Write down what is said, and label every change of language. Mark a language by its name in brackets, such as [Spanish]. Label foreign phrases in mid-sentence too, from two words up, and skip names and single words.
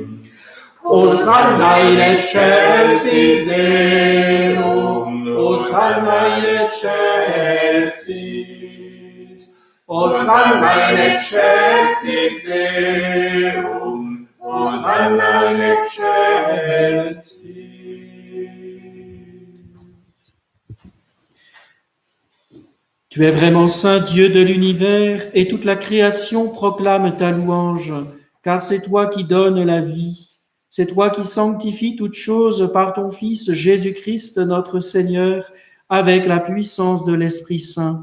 [Latin] Hosanna in excelsis Deum, Hosanna in excelsis, Hosanna in excelsis Deum, Hosanna in excelsis. [French] Tu es vraiment saint Dieu de l'univers, et toute la création proclame ta louange, car c'est toi qui donnes la vie. C'est toi qui sanctifies toutes choses par ton Fils Jésus-Christ notre Seigneur, avec la puissance de l'Esprit Saint.